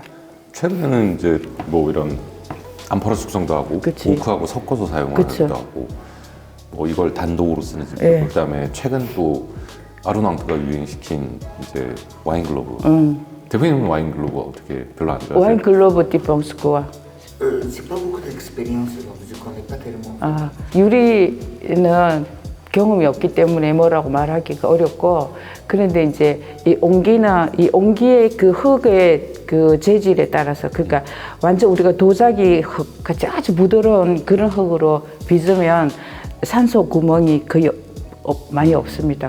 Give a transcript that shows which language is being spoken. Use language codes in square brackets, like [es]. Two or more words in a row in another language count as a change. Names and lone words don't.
[ko] 최근에는 이제 뭐 이런 암포라 숙성도 하고 그치. 오크하고 섞어서 사용을 그쵸. 하기도 하고 뭐 이걸 단독으로 쓰는 집도 예. 있고 그다음에 최근 또 아르낭프가 유행시킨 이제 와인 글로브. 대표님은 와인 글로브 어떻게 별로 안 좋아하세요? 와인 글로브 디펑스코와 [fr] J'ai pas beaucoup d'expérience, donc je connais pas tellement. [ko] 유리는 경험이 없기 때문에 뭐라고 말하기가 어렵고 그런데 이제 이 옹기의 그 흙의 그 재질에 따라서 그러니까 완전 우리가 도자기 흙 같이 아주 부드러운 그런 흙으로 빚으면 산소 구멍이 거의 많이 없습니다.